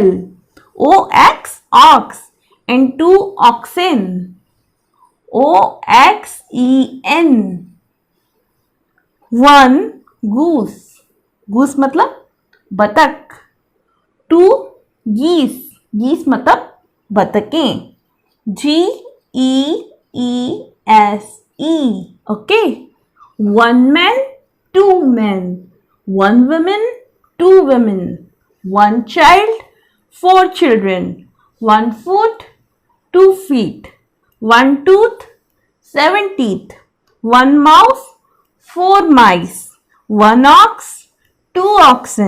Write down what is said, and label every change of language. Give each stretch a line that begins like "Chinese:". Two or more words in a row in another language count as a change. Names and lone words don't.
English: O-X, ox. and 2 oxen, O-X-E-N. 1 goose, goose
Hindi: मतलब बतख.
English: 2 geese, geese
Hindi: मतलब बतखें.
English: G-E-E-S-E, okay. 1 man, 2 men. 1 woman, 2 women. 1 child, 4 children. 1 foot, 2 feet. 1 tooth, 7 teeth. 1 mouse, 4 mice. 1 ox, 2 oxen.